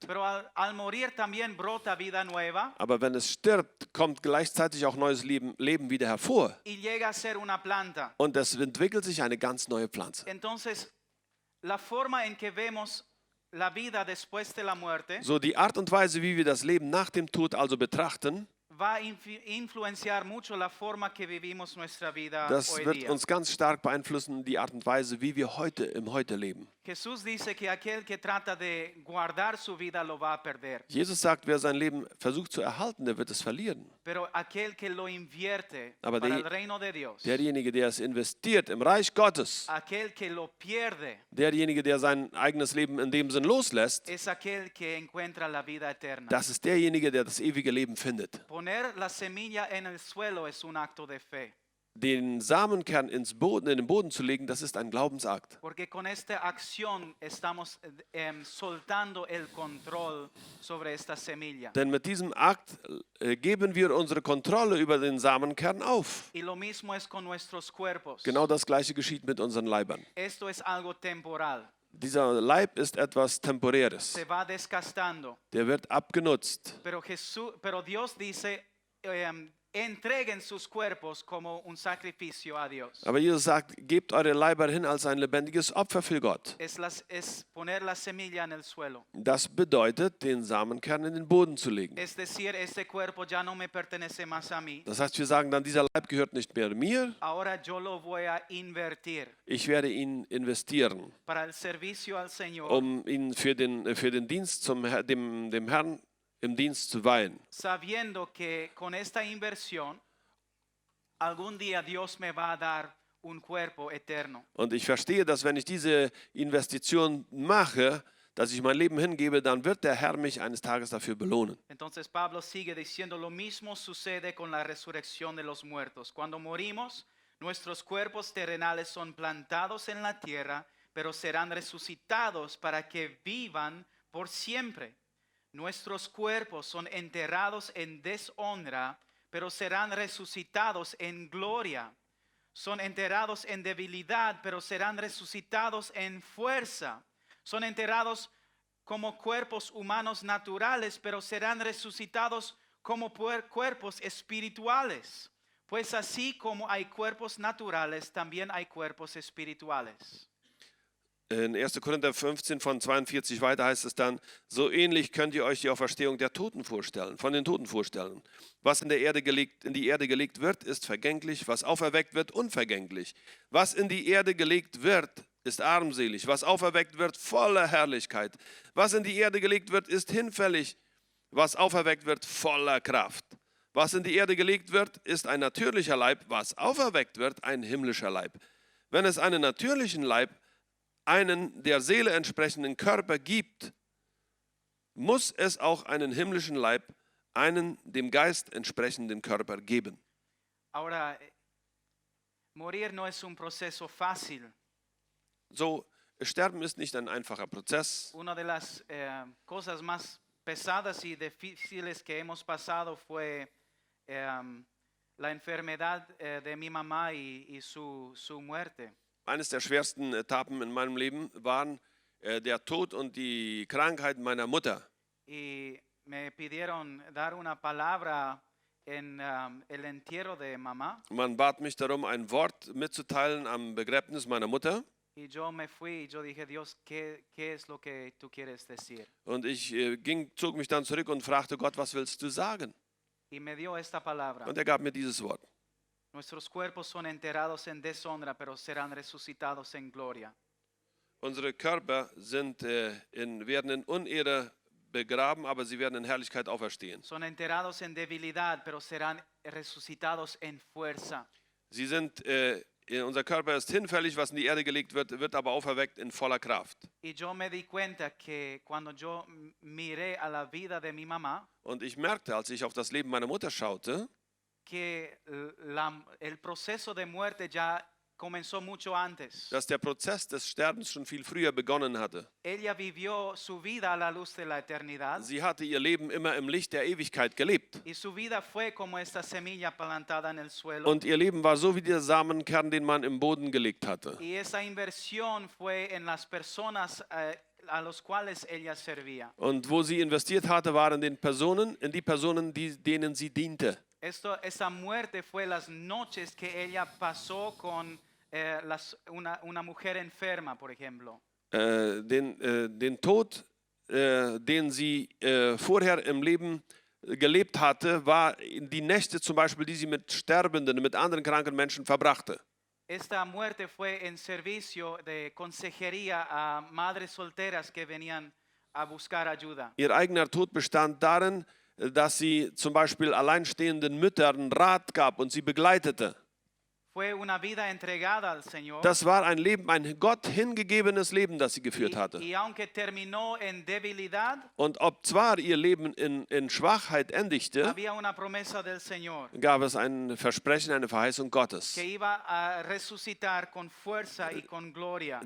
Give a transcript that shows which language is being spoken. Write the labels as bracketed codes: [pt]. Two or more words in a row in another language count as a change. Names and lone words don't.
[es] Pero al morir también brota vida nueva. [de] Aber wenn es stirbt, kommt gleichzeitig auch neues Leben wieder hervor. [es] Y llega a ser una planta. [de] Und es entwickelt sich eine ganz neue Pflanze. [es] Entonces, la forma en que vemos la vida después de la muerte [de] So, die Art und Weise, wie wir das Leben nach dem Tod also betrachten, [es] va a influenciar mucho la forma que vivimos nuestra vida [de] das [es] hoy [de] wird [es] día. [de] uns ganz stark beeinflussen, die Art und Weise, wie wir im Heute leben. [es] Jesús dice que aquel que trata de guardar su vida lo va a perder. [de] Jesus sagt, wer sein Leben versucht zu erhalten, der wird es verlieren. [es] Pero aquel que lo invierte [de] Aber [es] para el reino de Dios, [de] derjenige, der es investiert im Reich Gottes, [es] aquel que lo pierde, [de] derjenige, der sein eigenes Leben in dem Sinn loslässt, [es] es aquel que encuentra la vida eterna. [de] das ist derjenige, der das ewige Leben findet. [es] Poner la semilla en el suelo es un acto de fe. [de] Den Samenkern in den Boden zu legen, das ist ein Glaubensakt. [es] Porque con esta acción estamos soltando el control sobre esta semilla. [de] Denn mit diesem Akt geben wir unsere Kontrolle über den Samenkern auf. [es] Y lo mismo es con nuestros cuerpos. [de] Genau das Gleiche geschieht mit unseren Leibern. [es] Esto es algo temporal. [de] Dieser Leib ist etwas Temporäres. [es] Se va desgastando. [de] Der wird abgenutzt. [es] Pero Dios dice, entreguen sus cuerpos como un sacrificio a Dios. [de] Aber Jesus sagt, gebt eure Leiber hin als ein lebendiges Opfer für Gott. [es] Es poner la semilla en el suelo. [de] Das bedeutet, den Samenkern in den Boden zu legen. [es] Es decir, este cuerpo ya no me pertenece más a mí. [de] Das heißt, wir sagen dann, dieser Leib gehört nicht mehr mir, [es] Ahora yo lo voy a invertir [de] ich werde ihn investieren, [es] para el servicio al Señor, [de] um ihn für den Dienst dem Herrn im Dienst zu weihen. [es] sabiendo que con esta inversión algún día Dios me va a dar un cuerpo eterno. [de] Und ich verstehe, dass wenn ich diese Investition mache, dass ich mein Leben hingebe, dann wird der Herr mich eines Tages dafür belohnen. [es] Entonces Pablo sigue diciendo, lo mismo sucede con la resurrección de los muertos. Cuando morimos, nuestros cuerpos terrenales son plantados en la tierra, pero serán resucitados para que vivan por siempre. Nuestros cuerpos son enterrados en deshonra, pero serán resucitados en gloria. Son enterrados en debilidad, pero serán resucitados en fuerza. Son enterrados como cuerpos humanos naturales, pero serán resucitados como cuerpos espirituales. Pues así como hay cuerpos naturales, también hay cuerpos espirituales. [de] In 1. Korinther 15 von 42 weiter heißt es dann, so ähnlich könnt ihr euch die Auferstehung der Toten vorstellen, von den Toten vorstellen. Was in die Erde gelegt wird, ist vergänglich, was auferweckt wird, unvergänglich. Was in die Erde gelegt wird, ist armselig, was auferweckt wird, voller Herrlichkeit. Was in die Erde gelegt wird, ist hinfällig, was auferweckt wird, voller Kraft. Was in die Erde gelegt wird, ist ein natürlicher Leib, was auferweckt wird, ein himmlischer Leib. Wenn es einen natürlichen Leib, einen der Seele entsprechenden Körper gibt, muss es auch einen himmlischen Leib, einen dem Geist entsprechenden Körper geben. [es] Ahora, morir no es un proceso fácil. [de] So, Sterben ist nicht ein einfacher Prozess. [es] Una de las cosas más pesadas y difíciles que hemos pasado fue la enfermedad de mi mamá y su muerte. [de] Eines der schwersten Etappen in meinem Leben waren der Tod und die Krankheit meiner Mutter. [es] Y me pidieron dar una palabra en el entierro de mamá. [de] Man bat mich darum, ein Wort mitzuteilen am Begräbnis meiner Mutter. [es] Y yo me fui y yo dije, Dios, ¿qué es lo que tú quieres decir? [de] Und ich zog mich dann zurück und fragte Gott, was willst du sagen? [es] Y me dio esta palabra. [de] Und er gab mir dieses Wort. [es] Nuestros cuerpos son enterrados en deshonra, pero serán resucitados en gloria. [de] Unsere Körper werden in Unehre begraben, aber sie werden in Herrlichkeit auferstehen. [es] Son enterrados en debilidad, pero serán resucitados en fuerza. [de] Unser Körper ist hinfällig, was in die Erde gelegt wird, wird aber auferweckt in voller Kraft. [es] Y yo me di cuenta que cuando yo miré a la vida de mi mamá, [de] Und ich merkte, als ich auf das Leben meiner Mutter schaute, [es] que el proceso de muerte ya comenzó mucho antes. [de] dass der Prozess des Sterbens schon viel früher begonnen hatte. [es] Ella vivió su vida a la luz de la eternidad. [de] Sie hatte ihr Leben immer im Licht der Ewigkeit gelebt. [es] Y su vida fue como esta semilla plantada en el suelo. [de] Und ihr Leben war so wie der Samenkern, den man im Boden gelegt hatte. [es] Y esa inversión fue en las personas a los cuales ella servía. [de] Und wo sie investiert hatte, waren in die Personen, denen sie diente. [es] Esa muerte fue las noches que ella pasó con una mujer enferma, por ejemplo. [de] Den Tod, den sie vorher im Leben gelebt hatte, war die Nächte zum Beispiel, die sie mit Sterbenden, mit anderen kranken Menschen verbrachte. [es] Esta muerte fue en servicio de consejería a madres solteras que venían a buscar ayuda. [de] Ihr eigener Tod bestand darin, dass sie zum Beispiel alleinstehenden Müttern Rat gab und sie begleitete. [es] Fue una vida entregada al Señor. [de] Das war ein Leben, ein Gott hingegebenes Leben, das sie geführt hatte. [es] Y aunque terminó en debilidad, [de] Und ob zwar ihr Leben in Schwachheit endigte, [es] había una promesa del Señor [de] gab es ein Versprechen, eine Verheißung Gottes, [es] que iba a resucitar con fuerza y con gloria.